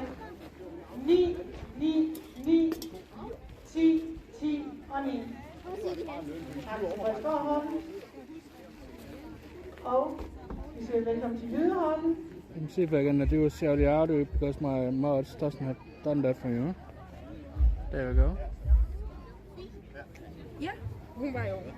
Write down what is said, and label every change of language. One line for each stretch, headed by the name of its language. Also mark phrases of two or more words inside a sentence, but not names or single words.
Danish: 9, 9, 9, 10, 10 og 9. Tak til Frederiksborg-hoppen. Og vi siger velkommen til Jydehoppen.
English: Let me see if I can do a shout out because my mods doesn't have done that for you. There we go.
Danish: Ja, hun var jo